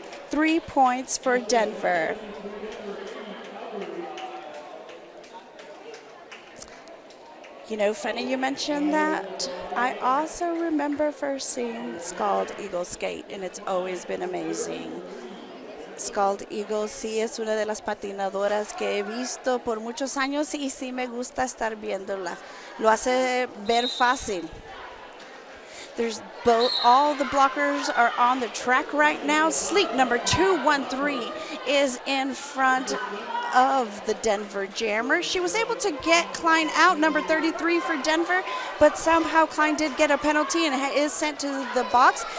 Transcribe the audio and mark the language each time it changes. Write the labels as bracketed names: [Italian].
[English] 3 points for Denver. You know, funny you mentioned that. I also remember first seeing Scald Eagle skate, and it's always been amazing. [Spanish] Scald Eagle sí es una de las patinadoras que he visto por muchos años y sí me gusta estar viéndola. Lo hace ver fácil. [English] All the blockers are on the track right now. Sleep number 213 is in front of the Denver Jammer. She was able to get Klein out, number 33 for Denver, but somehow Klein did get a penalty and is sent to the box.